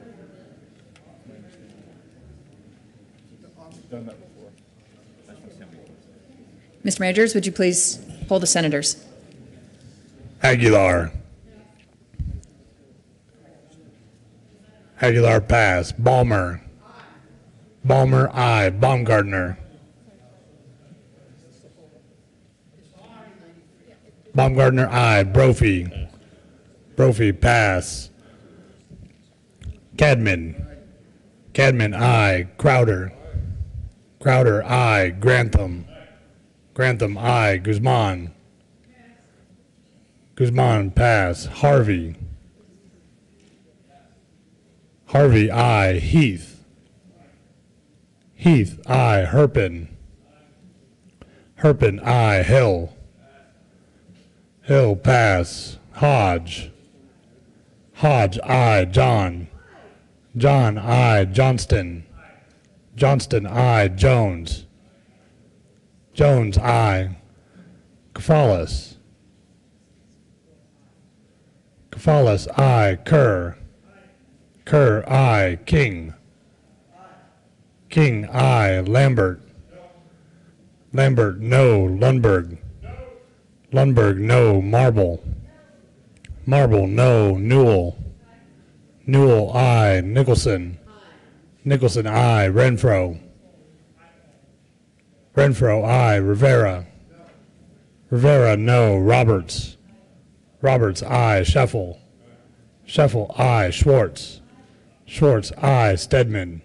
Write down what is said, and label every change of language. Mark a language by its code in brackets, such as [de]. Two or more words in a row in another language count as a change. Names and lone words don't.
[en] My understanding. We've done that before. Mr. Majors, would you please poll the senators? Aguilar. Aguilar, pass. Balmer. Balmer, aye. Baumgartner. Baumgartner, aye. Brophy. Brophy, pass. Cadman. Cadman, aye. Crowder. Crowder, aye. Grantham. Grantham, aye. Guzman. Guzman, pass. Harvey. Harvey, aye. Heath. Heath, aye. Herpin. Herpin, aye. Hill. Hill, pass. Hodge. Hodge, aye. John. John, aye. Johnston. Johnston, aye. Jones. Jones, aye. Kafalis. Kafalis, aye. Kerr. Kerr, aye. King. King, aye. Lambert. Lambert, no. Lundberg. Lundberg, no. Marble. Marble, no. Newell. Newell, aye. Nicholson. Nicholson, aye. Renfro. Renfro, aye. Rivera. Rivera, no. Roberts. Roberts, aye. Scheffel. Scheffel, aye. Schwartz. Schwartz, aye. Stedman.